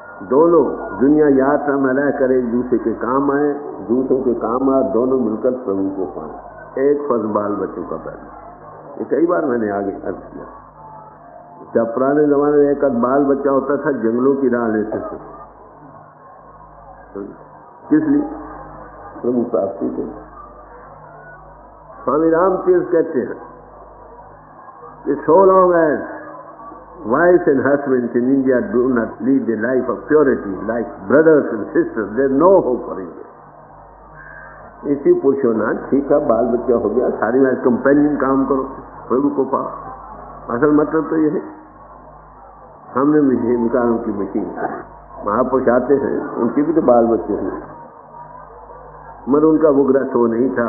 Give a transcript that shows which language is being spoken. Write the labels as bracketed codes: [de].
[hi] दोनों दुनिया यात्रा में रह कर एक दूसरे के काम आए, दूसरों के काम आए, दोनों मिलकर प्रभु को पाए। एक फर्ज बाल बच्चों का पैदा, ये कई बार मैंने आगे अर्ज किया। जब पुराने जमाने में एक बाल बच्चा होता था, जंगलों की राह लेते थे, किस लिए? प्रभु प्राप्ति के। स्वामी रामतीर्थ कहते हैं कि [en] so long as wives and husbands in India do not lead a life of purity like brothers and sisters, there is no hope for India. [hi] इसी पूछो ना, ठीक है बाल बच्चा हो गया, सारी लाइफ कंपेनियन काम करो, प्रभु को पाओ। असल मतलब तो ये है, हमने विकारों की मशीन, महापुरुष आते हैं, उनके भी तो बाल बच्चे हैं, मगर उनका वो ग्रस्त वो नहीं था।